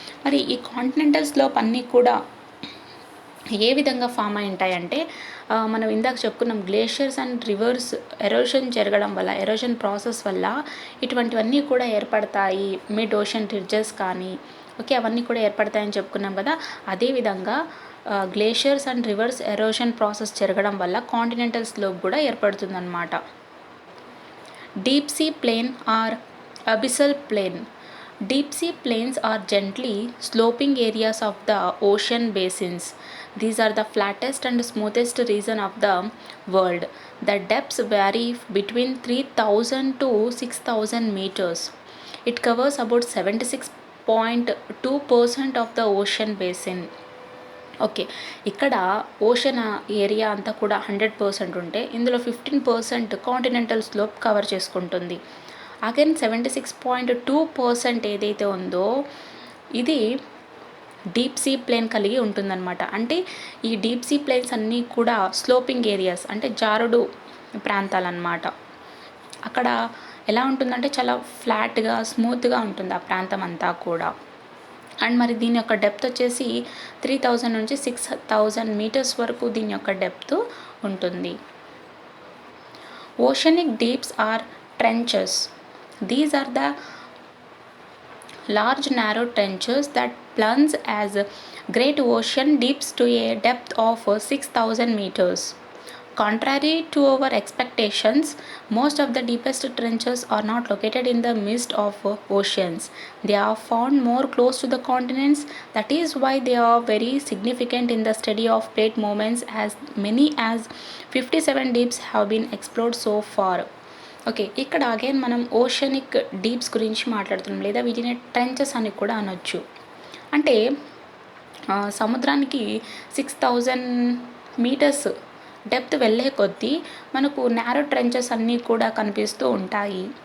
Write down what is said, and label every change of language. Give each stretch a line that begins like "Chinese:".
Telugu: మరి ఈ continental slope అన్నీ కూడా ఏ విధంగా ఫామ్ అయి ఉంటాయంటే మనం ఇందాక చెప్పుకున్నాం గ్లేషియర్స్ అండ్ రివర్స్ ఎరోషన్ జరగడం వల్ల, ఎరోషన్ ప్రాసెస్ వల్ల ఇటువంటివన్నీ కూడా ఏర్పడతాయి. మిడ్ ఓషన్ రిడ్జెస్ కానీ ఓకే అవన్నీ కూడా ఏర్పడతాయని చెప్పుకున్నాం కదా. అదేవిధంగా glaciers and reverse erosion process జరగడం వల్ల కాంటినెంటల్ స్లోప్ కూడా ఏర్పడుతుందన్నమాట.
English: Deep sea plain or abyssal plain. Deep sea plains are gently sloping areas of the ocean basins. These are the flattest and smoothest region of the world. The depths vary between 3000 to 6000 meters. It covers about 76.2% of the ocean basin.
Telugu: Okay, ఇక్కడ ocean area అంతా కూడా 100% ఉంటే ఇందులో 15% continental slope cover చేసుకుంటుంది. Again 76.2% ఏదైతే ఉందో ఇది deep sea plane కలిగి ఉంటుందన్నమాట. అంటే ఈ డీప్ సీ ప్లేన్స్ అన్నీ కూడా స్లోపింగ్ ఏరియాస్ అంటే జారుడు ప్రాంతాలన్నమాట. అక్కడ ఎలా ఉంటుందంటే చాలా ఫ్లాట్గా స్మూత్గా ఉంటుంది ఆ ప్రాంతం అంతా కూడా. అండ్ మరి దీని యొక్క డెప్త్ వచ్చేసి 3000 నుంచి 6000 మీటర్స్ వరకు దీని యొక్క డెప్త్ ఉంటుంది.
English: Oceanic deeps or trenches. These are the large narrow trenches that plunge as great ocean deeps to a depth of 6000 meters. Contrary to our expectations, most of the deepest trenches are not located in the midst of oceans. They are found more close to the continents. That is why they are very significant in the study of plate movements. As many as 57 deeps have been explored so far.
Telugu: Okay, ఇక్కడ again మనం oceanic deeps గురించి మాట్లాడుతున్నాం, లేదా వీటిని trenches అని కూడా అనొచ్చు. అంటే సముద్రానికి 6000 మీటర్స్ డెప్త్ వెళ్ళే కొద్దీ మనకు నారో ట్రెంచెస్ అన్నీ కూడా కనిపిస్తూ ఉంటాయి.